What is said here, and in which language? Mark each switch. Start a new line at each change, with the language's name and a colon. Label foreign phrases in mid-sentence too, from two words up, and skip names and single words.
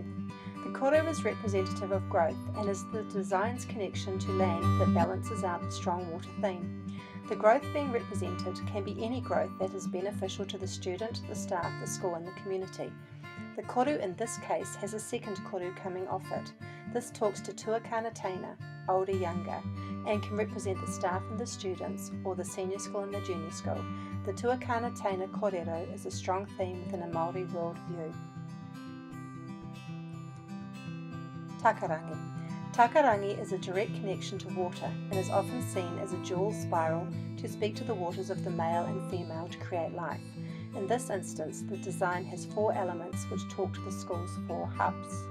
English: The koru is representative of growth and is the design's connection to land that balances out the strong water theme. The growth being represented can be any growth that is beneficial to the student, the staff, the school and the community. The koru in this case has a second koru coming off it. This talks to
Māori: tuakana teina,
English: older, younger, and can represent the staff and the students, or the senior school and the junior school. The
Māori: tuakana teina
English: kōrero is a strong theme within a Māori world view. Takarangi. Takarangi is a direct connection to water and is often seen as a jewel spiral to speak to the waters of the male and female to create life. In this instance, the design has 4 elements which talk to the school's 4 hubs.